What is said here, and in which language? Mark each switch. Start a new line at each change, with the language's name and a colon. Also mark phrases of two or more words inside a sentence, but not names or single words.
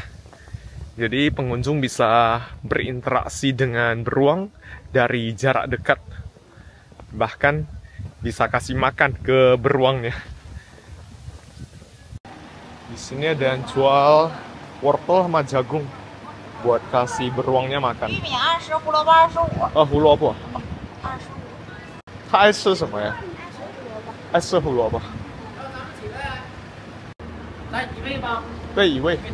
Indonesian: Jadi pengunjung bisa berinteraksi dengan beruang dari jarak dekat. Bahkan bisa kasih makan ke beruangnya. Di sini ada yang jual wortel sama jagung buat kasih beruangnya makan.
Chinese: 玉米20，胡萝卜25。胡萝卜。 25。它爱吃什么呀？爱吃胡萝卜。来一位吧。对，一位。